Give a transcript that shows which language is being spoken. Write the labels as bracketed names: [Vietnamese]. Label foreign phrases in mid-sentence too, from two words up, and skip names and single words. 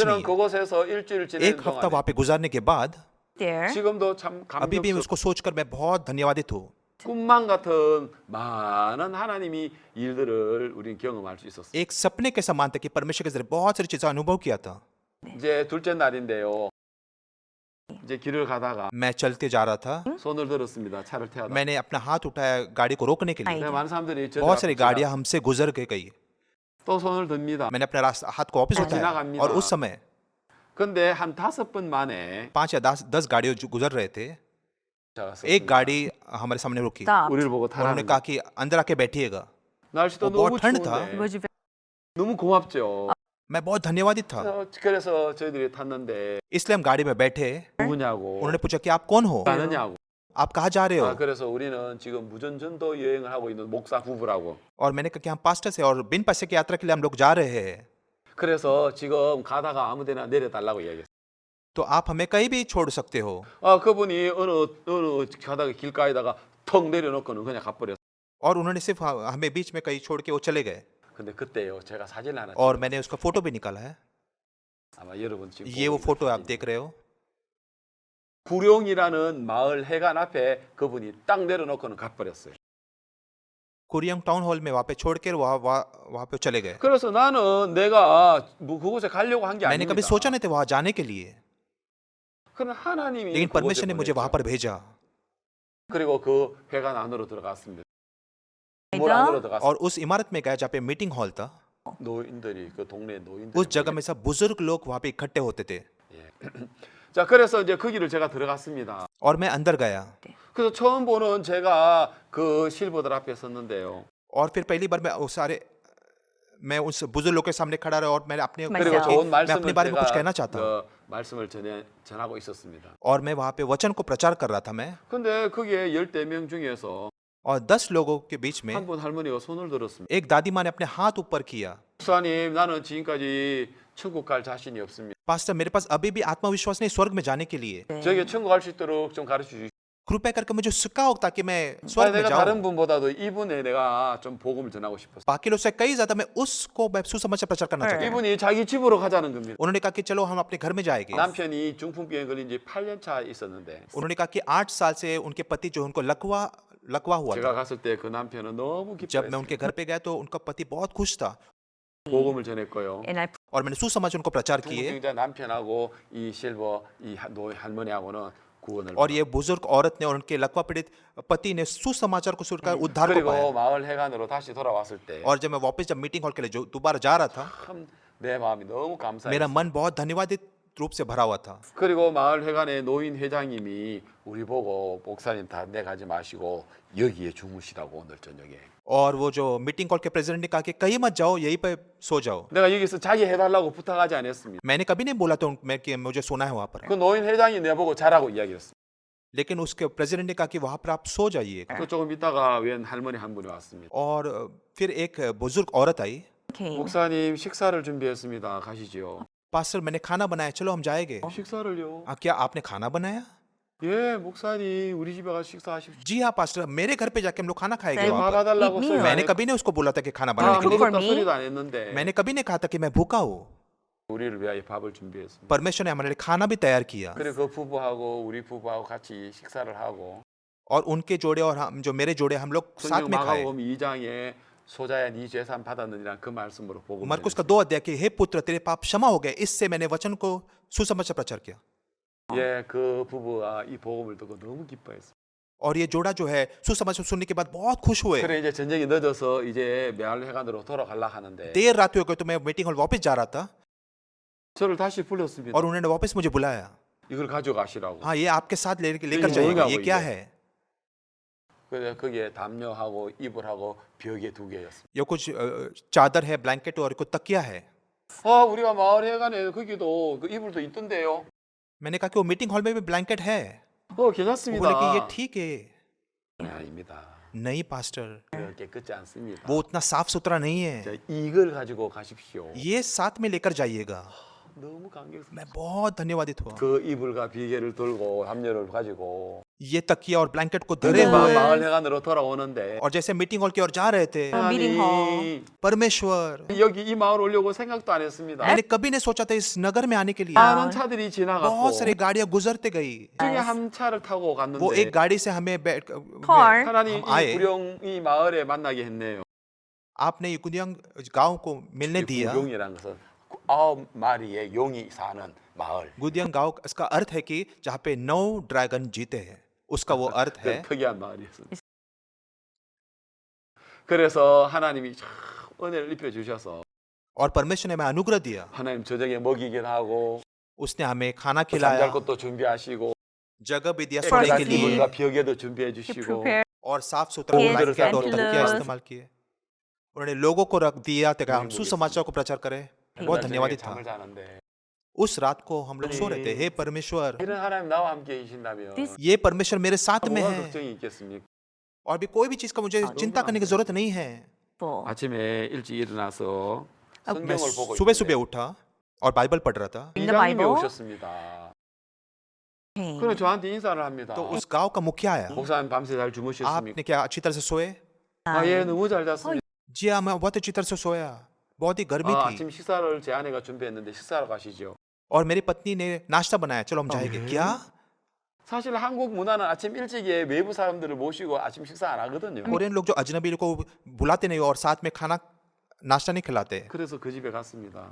[Korean] 저는 [Hindi] नहीं है। [Korean] 그곳에서 일주일 지내는 [Hindi] एक हफ्ता [Korean] 동안에 [Hindi] वहाँ पे गुजारने के बाद [English] There. [Korean] 지금도 참 [Hindi] अभी भी [Korean] 감격스럽고 [Hindi] उसको सोचकर मैं बहुत धन्यवादित हूँ। [Korean] 꿈만 같은 많은 하나님이 일들을 우리는 경험할 수 있었어요. [Hindi] एक सपने के समान था कि परमेश्वर के जरिए बहुत सारी चीजें अनुभव किया था। [Korean] 이제 둘째 날인데요. 이제 길을 가다가 [Hindi] मैं चलते जा रहा था, [Korean] 손을 들었습니다. 차를 태워다. [Hindi] मैंने अपना हाथ उठाया गाड़ी को रोकने के लिए। [Korean] 네, 많은 사람들이 저 [Hindi] बहुत सारी गाड़ियां हमसे गुजर के गई। [Korean] 또 손을 듭니다. [Hindi] मैंने अपना हाथ को वापस उठाया [Korean] 지나갑니다. [Hindi] और उस समय [Korean] 근데 한 5번 만에 [Hindi] 5 या 10 गाड़ियां जो गुजर रहे थे, [Korean] 제가 [Hindi] एक गाड़ी हमारे सामने रुकी। [English] Stopped. [Korean] 우리를 보고 [Hindi] उन्होंने [Korean] 타라는 [Hindi] कहा कि अंदर आके बैठिएगा। [Korean] 날씨도 [Hindi] वो [Korean] 너무 [Hindi] बहुत ठंड था। [English] It [Korean] 추운데 [English] was very [Korean] 너무 고맙죠. [Hindi] मैं बहुत धन्यवादित था। [Korean] 그래서 저희들이 탔는데 [Hindi] इसलिए हम गाड़ी में बैठे। [Korean] 누구냐고 [Hindi] उन्होंने पूछा कि आप कौन हो, [Korean] 가느냐고. [Hindi] आप कहाँ जा रहे हो? [Korean] 그래서 우리는 지금 무전전도 여행을 하고 있는 목사 부부라고. [Hindi] और मैंने कहा कि हम पास्टर से और बिन पैसे की यात्रा के लिए हम लोग जा रहे हैं, [Korean] 그래서 지금 가다가 아무데나 내려달라고 이야기했어요. [Hindi] तो आप हमें कहीं भी छोड़ सकते हो। [Korean] 그분이 어느 가다가 길가에다가 턱 내려놓고는 그냥 가버렸어요. [Hindi] और उन्होंने सिर्फ हमें बीच में कहीं छोड़ के वो चले गए। [Korean] 근데 그때요 제가 사진을 하나 [Hindi] और मैंने उसका फोटो भी निकाला है। [Korean] 아마 여러분 지금 [Hindi] ये वो [Korean] 보고 [Hindi] फोटो [Korean] 있는 [Hindi] आप देख रहे हो। [Korean] 구룡이라는 마을 해관 앞에 그분이 딱 내려놓고는 가버렸어요. [Hindi] कुरियंग टाउन हॉल में वहाँ पे छोड़ कर वहाँ पे चले गए। [Korean] 그래서 나는 내가 뭐 그곳에 가려고 한 게 [Hindi] मैंने [Korean] 아닙니다. [Hindi] कभी सोचा नहीं था वहाँ जाने के लिए, [Korean] 그러나 하나님이 [Hindi] लेकिन [Korean] 그곳에 [Hindi] परमेश्वर ने मुझे वहाँ [Korean] 보냈죠. [Hindi] पर भेजा। [Korean] 그리고 그 회관 안으로 들어갔습니다. 물 안으로 들어갔어요. [Hindi] और उस इमारत में गया जहाँ पे [English] meeting hall [Hindi] था। [Korean] 노인들이 그 동네 노인들. [Hindi] उस जगह में सब बुजुर्ग लोग वहाँ पे इकट्ठे होते थे। [Korean] 자 그래서 이제 거기를 제가 들어갔습니다. [Hindi] और मैं अंदर गया [Korean] 그래서 처음 보는 제가 그 실버들 앞에 섰는데요. [Hindi] और फिर पहली बार मैं उस बुजुर्ग लोग के सामने खड़ा रहा और मैंने अपने [Korean] 그리고 [English] myself. [Korean] 좋은 [Hindi] मैं अपने [Korean] 말씀을 [Hindi] बारे में कुछ कहना [Korean] 제가 [Hindi] चाहता हूँ। [Korean] 그 말씀을 전하고 있었습니다. [Hindi] और मैं वहाँ पे वचन को प्रचार कर रहा था मैं, [Korean] 근데 거기에 14명 중에서 [Hindi] और 10 लोगों के बीच में [Korean] 한 분 할머니가 손을 들었습니다. [Hindi] एक दादी माँ ने अपने हाथ ऊपर किया। [Korean] 목사님, 나는 지금까지 천국 갈 자신이 없습니다. [Hindi] पास्टर, मेरे पास अभी भी आत्मविश्वास नहीं स्वर्ग में जाने के लिए, [Korean] 저에게 천국 갈 수 있도록 좀 가르쳐 주시오. [Hindi] कृपया करके मुझे सिखाओ ताकि मैं स्वर्ग में [Korean] 내가 [Hindi] जाऊं। [Korean] 다른 분보다도 이분에 내가 좀 복음을 전하고 싶었어요. [Hindi] बाकी लोग से कई ज्यादा मैं उसको मैं सुसमाचार प्रचार करना चाहता हूँ। [Korean] 이분이 자기 집으로 가자는 겁니다. [Hindi] उन्होंने कहा कि चलो हम अपने घर में जाएंगे। [Korean] 남편이 중풍병에 걸린 지 8년 차 있었는데 [Hindi] उन्होंने कहा कि 8 साल से उनके पति जो उनको लकवा हुआ [Korean] 제가 [Hindi] था। [Korean] 갔을 때 그 남편은 너무 [Hindi] जब मैं [Korean] 기뻐했어요. [Hindi] उनके घर पे गया तो उनका पति बहुत खुश था [Korean] 복음을 전했고요. [English] And I [Hindi] और मैंने सुसमाचार उनको प्रचार किए [Korean] 중풍병자 남편하고 이 실버 이 할머니하고는 구원을 [Hindi] और ये बुजुर्ग औरत ने और उनके लकवा पीड़ित पति ने सुसमाचार को सुनकर उद्धार को [Korean] 그리고 [Hindi] पाया। [Korean] 마을 회관으로 다시 돌아왔을 때 [Hindi] और जब मैं वापस जब [English] meeting hall [Hindi] के लिए जो दोबारा जा रहा था, [Korean] 참 내 마음이 너무 감사했어요. [Hindi] मेरा मन बहुत धन्यवादित रूप से भरा हुआ था। [Korean] 그리고 마을 회관의 노인 회장님이 우리 보고 목사님 담배 가지 마시고 여기에 주무시라고 오늘 저녁에. [Hindi] और वो जो [English] meeting hall [Hindi] के प्रेसिडेंट ने कहा कि कहीं मत जाओ, यहीं पे सो जाओ। [Korean] 내가 여기서 자기 해달라고 부탁하지 않았습니다. [Hindi] मैंने कभी नहीं बोला तो मैं कि मुझे सोना है वहां पर, [Korean] 그 노인 회장이 내 보고 자라고 이야기했어요. [Hindi] लेकिन उसके प्रेसिडेंट ने कहा कि वहां पर आप सो जाइए। [Korean] 또 조금 있다가 웬 할머니 한 분이 왔습니다. [Hindi] और फिर एक बुजुर्ग औरत आई, [English] Okay. [Korean] 목사님 식사를 준비했습니다. 가시지요. [Hindi] पास्टर मैंने खाना बनाया, चलो हम जाएंगे। [Korean] 식사를요? [Hindi] क्या आपने खाना बनाया? [Korean] 예, 목사님 우리 집에 가서 식사하십시오. [Hindi] जी हाँ पास्टर, मेरे घर पे जाके हम लोग खाना खाएंगे [English] Then [Hindi] वहाँ पर। [Korean] 봐달라고 [English] eat [Korean] 써요. [English] meal. [Hindi] मैंने कभी नहीं उसको बोला था कि खाना [Korean] 아, [Hindi] बनाने के लिए। [English] cook for [Korean] 먹었다 [English] me? [Korean] 소리도 안 했는데 [Hindi] मैंने कभी नहीं कहा था कि मैं भूखा हूँ। [Korean] 우리를 위하여 밥을 준비했습니다. [Hindi] परमेश्वर ने हमारे लिए खाना भी तैयार किया, [Korean] 그리고 그 부부하고 우리 부부하고 같이 식사를 하고 [Hindi] और उनके जोड़े और हम जो मेरे जोड़े हम लोग साथ [Korean] 성경 [Hindi] में खाए। [Korean] 마가복음 2장에 소자야 네 죄산 받았느니라 그 말씀으로 복음을 [Hindi] मरकुस का 2 अध्याय कि हे पुत्र तेरे पाप क्षमा हो गए, इससे मैंने वचन को सुसमाचार प्रचार किया। [Korean] 예, 그 부부가 이 복음을 듣고 너무 기뻐했어요. [Hindi] और ये जोड़ा जो है सुसमाचार सुनने के बाद बहुत खुश हुए। [Korean] 그래 이제 저녁이 늦어서 이제 매알 회관으로 돌아가려 하는데 [Hindi] देर रात हो गई तो मैं [English] meeting hall [Hindi] वापस जा रहा था [Korean] 저를 다시 불렀습니다. [Hindi] और उन्होंने वापस मुझे बुलाया। [Korean] 이걸 가져가시라고. [Hindi] हाँ, ये आपके साथ लेकर ये जाइएगा। [Korean] 뭐냐고 [Hindi] ये क्या [Korean] 이게? [Hindi] है? [Korean] 그래서 거기에 담요하고 이불하고 벽에 2개였습니다. [Hindi] ये कुछ चादर है, ब्लैंकेट और कुछ तकिया है। [Korean] 우리가 마을 회관에 거기도 그 이불도 있던데요. [Hindi] मैंने कहा कि वो [English] meeting hall [Hindi] में भी ब्लैंकेट है। वो [Korean] 괜찮습니다. [Hindi] बोले कि ये ठीक है। [Korean] 아닙니다. [Hindi] नहीं पास्टर, [Korean] 깨끗지 않습니다. [Hindi] वो उतना साफ सुथरा नहीं है। [Korean] 자, 이걸 가지고 가십시오. [Hindi] ये साथ में लेकर जाइएगा। [Korean] 너무 감격스러워. [Hindi] मैं बहुत धन्यवादित हुआ। [Korean] 그 이불과 비계를 들고 담요를 가지고 [Hindi] ये तकिया और ब्लैंकेट को धरे [Korean] 마- [Hindi] हुए [Korean] 마을 회관으로 돌아오는데 [Hindi] और जैसे [English] meeting hall [Hindi] की ओर जा रहे थे, [English] meeting hall. [Hindi] परमेश्वर, [Korean] 여기 이 마을 오려고 생각도 안 했습니다. [Hindi] मैंने कभी नहीं सोचा था इस नगर में आने के लिए। [Korean] 많은 차들이 지나갔고 [Hindi] बहुत सारी गाड़ियां गुजरते गई। [Korean] 중에 한 차를 타고 [Hindi] वो एक [Korean] 갔는데 [Hindi] गाड़ी से हमें [English] Car. [Korean] 하나님 [Hindi] हम आए। [Korean] 이 구령 이 마을에 만나게 했네요. [Hindi] आपने ये कुदियांग गांव को मिलने दिया। [Korean] 구룡이라는 것은 9마리의 용이 사는 마을. [Hindi] गुदियांग गांव इसका अर्थ है कि जहाँ पे 9 ड्रैगन जीते हैं, उसका वो अर्थ है। [Korean] 특이한 마을이었습니다. 그래서 하나님이 참 은혜를 입혀 주셔서 [Hindi] और परमेश्वर ने हमें अनुग्रह दिया। [Korean] 하나님 저녁에 먹이긴 하고 [Hindi] उसने हमें खाना [Korean] 잠잘 [Hindi] खिलाया, [Korean] 것도 준비하시고 [Hindi] जगह भी दिया [English] For [Hindi] सोने के [English] sleep. [Hindi] लिए, [Korean] 이불과 벽에도 준비해 [English] You [Korean] 주시고 [English] prepare [Hindi] और साफ सुथरा [English] Yes, [Hindi] ब्लैंकेट और [English] and [Hindi] तकिया [English] pillows. [Hindi] इस्तेमाल किए। उन्होंने लोगों को रख दिया ताकि हम सुसमाचार को प्रचार करें। बहुत धन्यवादित था। [Korean] 잠을 자는데 [Hindi] उस रात को हम लोग सो रहे थे। हे परमेश्वर, [Korean] 이런 하나님 나와 함께 계신다면 [English] This- [Hindi] ये परमेश्वर मेरे साथ में [Korean] 뭐가 [Hindi] है [Korean] 걱정이 있겠습니까? [Hindi] और भी कोई भी चीज का मुझे चिंता करने की जरूरत नहीं है। [English] full. [Korean] 아침에 일찍 일어나서 [Hindi] मैं [Korean] 성경을 보고 [Hindi] सुबह [Korean] 있는데 [Hindi] सुबह उठा और बाइबल पढ़ रहा था। [English] In the [Korean] 이장님이 [English] Bible. [Korean] 오셨습니다. [English] Okay. [Korean] 그럼 저한테 인사를 합니다. [Hindi] तो उस गांव का मुखिया आया। [Korean] 목사님 밤새 잘 주무셨습니까? [Hindi] आपने क्या अच्छी तरह से सोए? [Korean] 예, 너무 잘 잤습니다. [Hindi] जी हाँ, मैं बहुत अच्छी तरह से सोया। बहुत ही गर्मी थी [Korean] 아침 식사를 제 아내가 준비했는데 식사하러 가시죠. [Hindi] और मेरी पत्नी ने नाश्ता बनाया, चलो हम जाएंगे। क्या? [Korean] 사실 한국 문화는 아침 일찍에 외부 사람들을 모시고 아침 식사 안 하거든요. [Hindi] कोरियन लोग जो अजनबी को बुलाते नहीं और साथ में खाना नाश्ता नहीं खिलाते, [Korean] 그래서 그 집에 갔습니다.